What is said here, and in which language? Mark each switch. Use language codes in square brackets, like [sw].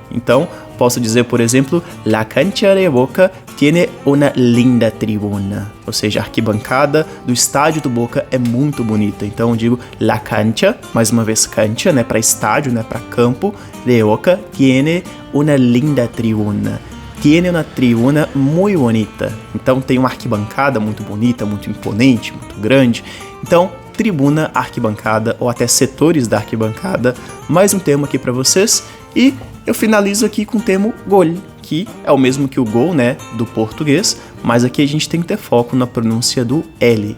[pt] Então, posso dizer, por exemplo, [es] la cancha de Boca tiene una linda tribuna. [pt] Ou seja, a arquibancada do estádio do Boca é muito bonita. Então eu digo la cancha, mais uma vez cancha, né, para estádio, né, para campo, [es] de Boca tiene una linda tribuna. Tiene una tribuna muy bonita. [pt] Então tem uma arquibancada muito bonita, muito imponente, muito grande. Então, tribuna, arquibancada ou até setores da arquibancada. Mais um termo aqui para vocês. E eu finalizo aqui com o termo gol, que é o mesmo que o gol, né, do português, mas aqui a gente tem que ter foco na pronúncia do L.